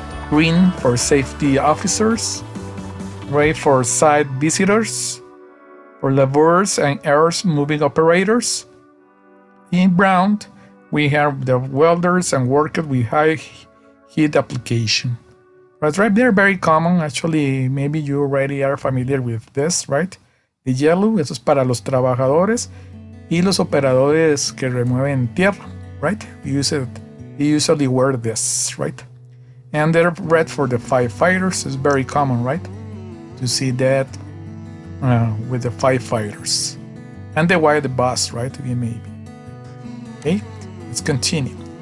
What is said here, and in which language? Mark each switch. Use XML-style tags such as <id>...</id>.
<en>Green for safety officers. Gray for site visitors. For laborers and earth moving operators. In brown, we have the welders and workers with high heat application. Right, they're very common. Actually, maybe you already are familiar with this, right? The yellow,</en> <es>eso es para los trabajadores y los operadores que remueven tierra,</es> <en>right? You usually wear this, right? And the red for the firefighters is very common, right? To see that with the firefighters. And the white, the boss, right? Maybe. Okay, let's continue.</en>